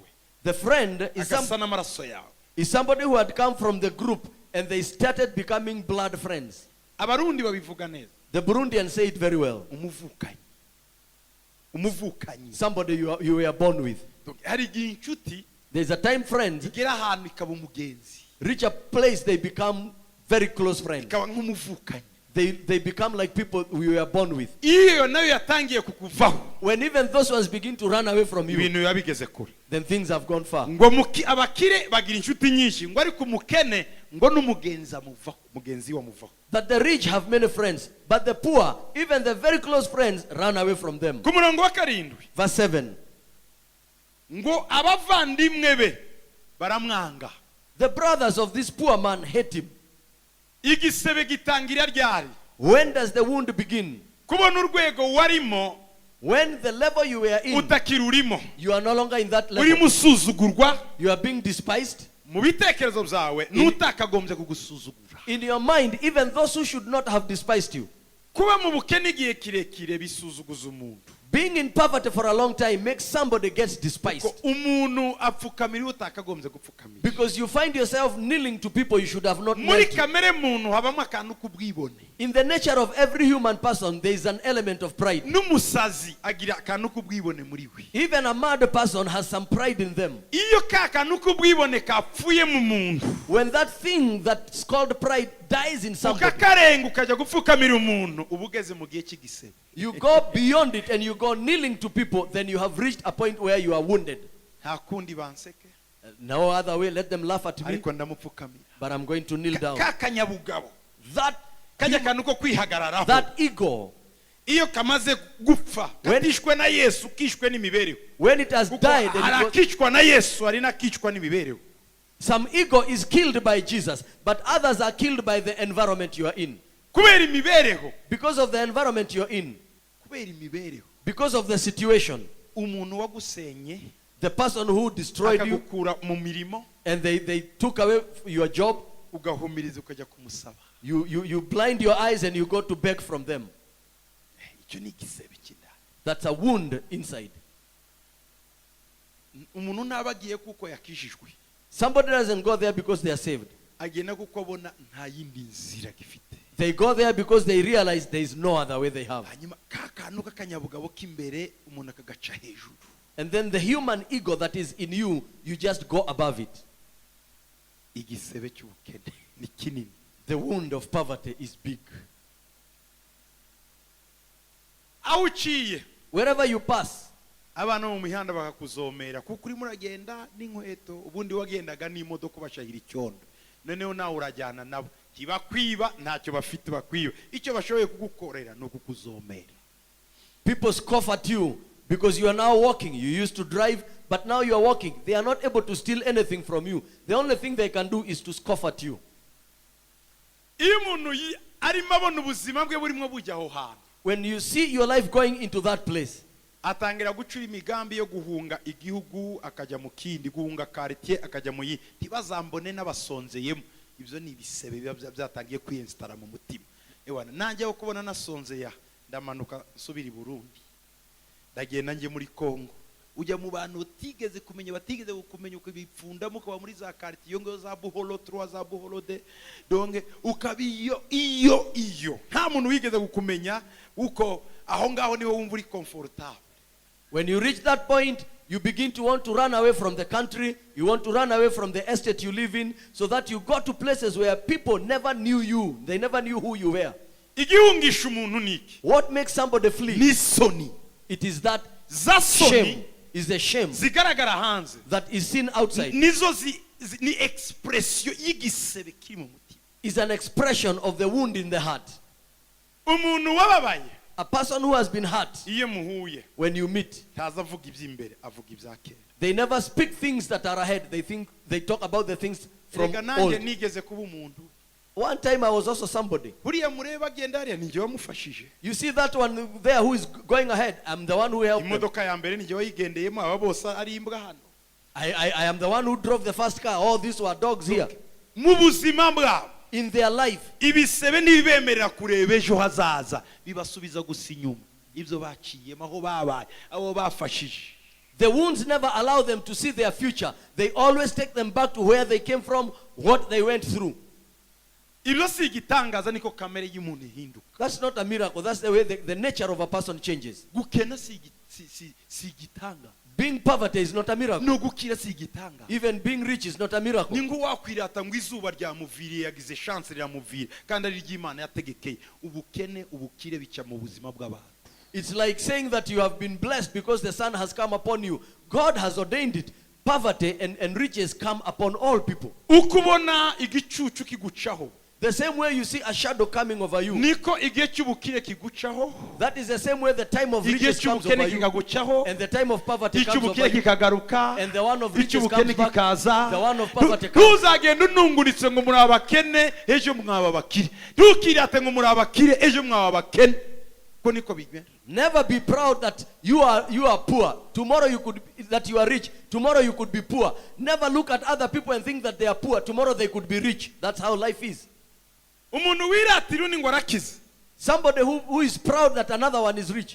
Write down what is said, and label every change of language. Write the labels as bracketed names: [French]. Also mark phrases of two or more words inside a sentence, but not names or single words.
[English] The friend [Kinyarwanda] agasa n'amaraso yawe. [English] is somebody who had come from the group and they started becoming blood friends. [Kinyarwanda] Abarundi babivuga neza, [English] The Burundians say it very well. [Kinyarwanda] umuvukanyi. [English] Somebody you were born with. [Kinyarwanda] Hari igihe inshuti [English] There's a time friends [Kinyarwanda] igera ahantu ikaba umugenzi, [English] reach a place they become very close friends. [Kinyarwanda] ikaba nk'umuvukanyi. [English] They become like people we were born with. [Kinyarwanda] Iyo nayo yatangiye kukuvaho, [English] When even those ones begin to run away from you, [Kinyarwanda] ibintu biba bigeze kure. [English] then things have gone far. [Kinyarwanda] Ngo abakire bagira inshuti nyinshi, ngo ariko umukene ngo n'umugenzi amuvaho, mugenzi we amuvaho. [English] That the rich have many friends, but the poor, even the very close friends, run away from them. [Kinyarwanda] Ku murongo wa 7 [English] Verse 7. [Kinyarwanda] ngo abavandimwe be baramwanga. [English] The brothers of this poor man hate him. [Kinyarwanda] Igisebe gitangira ryari? [English] When does the wound begin? [Kinyarwanda] Kubona urwego warimo [English] When the level you were in, [Kinyarwanda] utakirurimo, [English] you are no longer in that [Kinyarwanda] urimo [English] level. [Kinyarwanda] usuzugurwa [English] You are being despised. [Kinyarwanda] mu bitekerezo byawe, n'utakagombye kugusuzugura. [English] In your mind, even those who should not have despised you. [Kinyarwanda] Kuba mu bukene igihe kirekire bisuzuguza umuntu. [English] Being in poverty for a long time makes somebody gets despised. [Kinyarwanda] Ko umuntu apfukamira utakagombye gupfukamira. [English] Because you find yourself kneeling to people you should have not [Kinyarwanda] Muri [English] knelt to. [Kinyarwanda] kamere muntu habamo akantu k'ubwibone. [English] In the nature of every human person, there is an element of pride. [Kinyarwanda] N'umusazi agira akantu k'ubwibone muri we. [English] Even a mad person has some pride in them. [Kinyarwanda] Iyo ka kantu k'ubwibone kapfuye mu muntu, [English] When that thing that's called pride dies in somebody, [Kinyarwanda] ukakarenga ukajya gupfukamira umuntu, uba ugeze mu gihe cy'igisebe. [English] you go beyond it and you go kneeling to people, then you have reached a point where you are wounded. [Kinyarwanda] Nta kundi banseke, [English] No other way, let them laugh at me, [Kinyarwanda] ariko ndamupfukamira. [English] but I'm going to kneel down. [Kinyarwanda] Ka kanyabugabo, [English] That, [Kinyarwanda] kajya kantu ko kwihagararaho, [English] that ego, [Kinyarwanda] iyo kamaze gupfa, katishwe na Yesu, kishwe n'imibereho. [English] when it has [Kinyarwanda] Kuko [English] died, and [Kinyarwanda] hari [English] it was, [Kinyarwanda] akicwa na Yesu, hari n'akicwa n'imibereho. [English] some ego is killed by Jesus, but others are killed by the environment you are in. [Kinyarwanda] Kubera imibereho, [English] Because of the environment you're in, [Kinyarwanda] kubera imibereho, [English] because of the situation. [Kinyarwanda] umuntu wagusenye [English] The person who destroyed you [Kinyarwanda] akagukura mu mirimo [English] and they took away your job, [Kinyarwanda] ugahumiriza ukajya kumusaba. [English] you blind your eyes and you go to beg from them. [Kinyarwanda] Icyo ni igisebe cy'indani. [English] That's a wound inside. [Kinyarwanda] Umuntu nabagiye kuko yakijijwe. [English] Somebody doesn't go there because they are saved. [Kinyarwanda] Agenda kuko abona nta yindi nzira gifite. [English] They go there because they realize there is no other way they have. [Kinyarwanda] Hanyuma kakantu k'akanyabugabo k'imbere umuntu akagaca hejuru. [English] And then the human ego that is in you, you just go above it. [Kinyarwanda] Igisebe cy'ubukene ni kinini. [English] The wound of poverty is big. [Kinyarwanda] Aho uciye [English] Wherever you pass, [Kinyarwanda] abana mu mihanda bakakuzomera kuko urimo uragenda n'inkweto, ubundi wagendaga n'imodoka bashahira icyondo, noneho nawe urajyana nabo, kibakwiba ntacyo bafite bakwiba, icyo bashoboye kugukorera no kukuzomera. [English] people scoff at you because you are now walking. You used to drive, but now you are walking. They are not able to steal anything from you. The only thing they can do is to scoff at you. [Kinyarwanda] Iyo umuntu arimo abona ubuzima bwe burimo bujya aho hantu, [English] When you see your life going into that place, [Kinyarwanda] atangira gucura imigambi yo guhunga igihugu akajya mu kindi, guhunga quartier akajya mu yindi, ntibazambone n'abasonzeyemo. Ibyo ni ibisebe biba byatangiye kwinstara mu mutima. Ewana nanjye aho kubona nasonzeya ndamanuka nsubira i Burundi, ndagenda nje muri Kongo, ujya mu bantu utigeze kumenya, batigeze kumenya uko bipfundamo, ukaba muri za quartier yo ngo za Buholo 3 za Buholo de donge ukabiyo iyo nta muntu wigeze gukumenya uko aho ngaho niwe wumva uri comfortable. [English] when you reach that point, you begin to want to run away from the country. You want to run away from the estate you live in, so that you go to places where people never knew you. They never knew who you were. [Kinyarwanda] Igihungisha umuntu niki? [English] What makes somebody flee? [Kinyarwanda] Ni soni. [English] It is that [Kinyarwanda] Za [English] shame. [Kinyarwanda] soni [English] Is the shame [Kinyarwanda] zigaragara hanze. [English] that is seen outside. [Kinyarwanda] Nizo ni expression y'igisebe kiri mu mutima. [English] Is an expression of the wound in the heart. [Kinyarwanda] Umuntu wababaye [English] A person who has been hurt, [Kinyarwanda] iyo muhuye [English] when you meet, [Kinyarwanda] ntaza avuga iby'imbere, avuga ibya kera. [English] they never speak things that are ahead. They talk about the things from [Kinyarwanda] Reka nanjye [English] old. [Kinyarwanda] nigeze kuba umuntu. [English] One time I was also somebody. [Kinyarwanda] Buriya mureba agenda hariya ninjye wamufashije. [English] You see that one there who is going ahead? I'm the one who helped them. [Kinyarwanda] Imodoka ya mbere ninjye wayigendeyemo, aba bose ari imbwa hano. [English] I am the one who drove the first car. All these were dogs here. [Kinyarwanda] Mu buzima bwabo [English] In their life, [Kinyarwanda] ibisebe ntibibemerera kureba ejo hazaza, bibasubiza gusa inyuma ibyo baciyemo, aho babaye, abo bafashije. [English] the wounds never allow them to see their future. They always take them back to where they came from, what they went through. [Kinyarwanda] Ibyo si igitangaza, niko kamere y'umuntu ihinduka. [English] That's not a miracle. That's the way the nature of a person changes. [Kinyarwanda] Gukena si igitanga, [English] Being poverty is not a miracle. [Kinyarwanda] no gukira si igitanga. [English] Even being rich is not a miracle. [Kinyarwanda] Ni ngo wakwirata ngo izuba ryamuviriye, yagize chance riramuvira, kandi ari ry'Imana yategekeye. Ubukene ubukire bica mu buzima bw'abantu. [English] It's like saying that you have been blessed because the sun has come upon you. God has ordained it. Poverty and riches come upon all people. [Kinyarwanda] Ukubona igicucu kigucaho, [English] The same way you see a shadow coming over you. [Kinyarwanda] niko igihe cy'ubukire kigucaho, [English] That is the same way the time of [Kinyarwanda] igihe [English] riches comes over [Kinyarwanda] cy'ubukene [English] you. [Kinyarwanda] kikagucaho, [English] And the time of poverty comes over [Kinyarwanda] icy'ubukire [English] you. [Kinyarwanda] kikagaruka, [English] And the one of riches [Kinyarwanda] icy'ubukene [English] comes back. [Kinyarwanda] kikaza. [English] The one of poverty comes. [Kinyarwanda] Ntuzagenda ununguritse ngo muri abakene ejo mwaba abakire, ntukirate ngo muri abakire ejo mwaba abakene. Ko niko bigenda. [English] Never be proud that you are poor. Tomorrow that you are rich. Tomorrow you could be poor. Never look at other people and think that they are poor. Tomorrow they could be rich. That's how life is. [Kinyarwanda] Umuntu wiratira undi ngo arakize, [English] Somebody who is proud that another one is rich.